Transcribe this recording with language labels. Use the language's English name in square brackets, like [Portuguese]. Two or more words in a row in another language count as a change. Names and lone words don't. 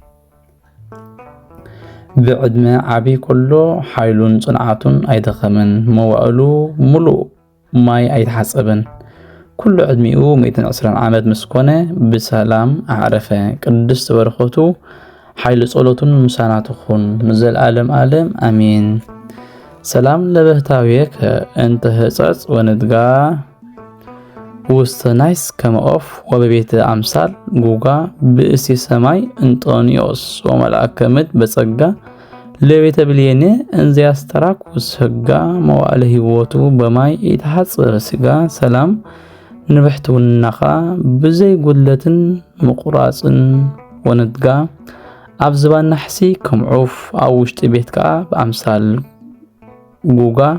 [Tigrinya] ብዕድመ ዓብይ ከሎ ሓይሉን ጽንዓቱን ኣይደኸመን፣ መዋእሉ ሙሉእ ማይ ኣይተሓጸበን። ኩሉ ዕድሚኡ 120 ዓመት ምስ ኮነ ብሰላም ኣዕረፈ። ቅድስቲ በረኸቱ ሓይሊ ጸሎቱን ምሳና ትኹን ንዘለዓለም ዓለም ኣሜን። [Geez] ሰላም ለበህታዊከ እንተ ህጸጽ ወንድጋ ውስተ ናይስ ከመ ዖፍ ወበቤተ አምሳል ጉጋ ብእሲ ሰማይ እንጦንዮስ ወመልአከ ምድር በጸጋ ለቤተ ብሌኔ እንዘያስተራኩስ ሕጋ መዋዕለ ሕይወቱ በማይ ይተሐጽር ስጋ [Tigrinya] ሰላም ንብሕትውናኻ ብዘይ ጉድለትን ምቁራጽን ወንድጋ ኣብ ዝባን ናሕሲ ከም ዑፍ ኣብ ውሽጢ ቤትካ ብኣምሳል ጉጋ